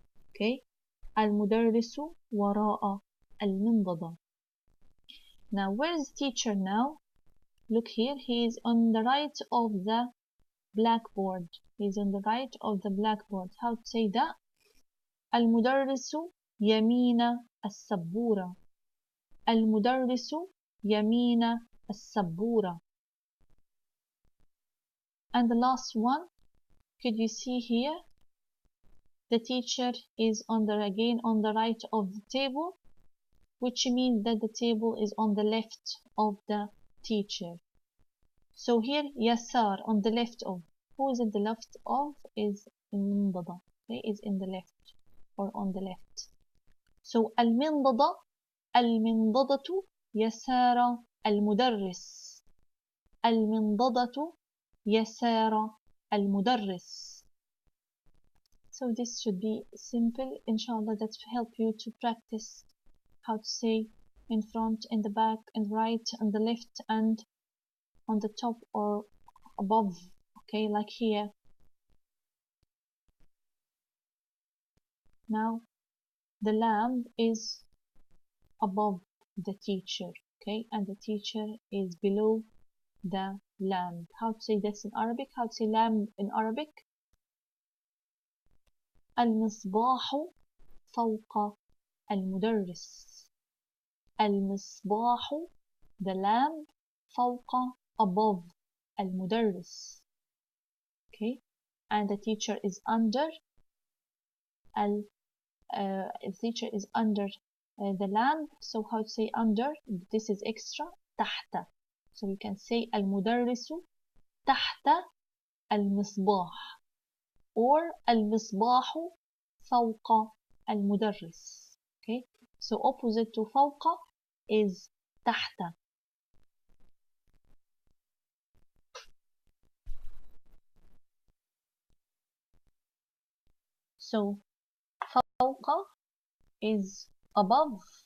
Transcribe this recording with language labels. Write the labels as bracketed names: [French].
[Arabic] Okay, المدرس وراء المنضدة. [English] Now, where is teacher now? Look here, he is on the right of the blackboard. He is on the right of the blackboard. How to say that? المدرس يمين السبورة. [Arabic] المدرس يمين السبورة. [English] And the last one, could you see here? The teacher is again on the right of the table, which means that the table is on the left of the teacher. So here, يسار, on the left of. Who is at the left of? Is المنضدة. Okay, is in the left or on the left. [Arabic] So المنضدة يسار المدرس. المنضدة يسار المدرس. [English] So this should be simple, inshallah, that will help you to practice how to say in front, in the back, in the right, on the left, and on the top or above, okay, like here. Now the lamb is above the teacher, okay, and the teacher is below the lamb. How to say this in Arabic? How to say lamb in Arabic? [Arabic] المصباح فوق المدرس. المصباح, the lamp, فوق, above, المدرس. [English] Okay, and the teacher is under the teacher is under the lamp. So how to say under? This is extra. تحت. [Arabic] So you can say المدرس تحت المصباح, or المصباح فوق المدرس. [English] Okay, so opposite to فوق is تحت. So فوق is above.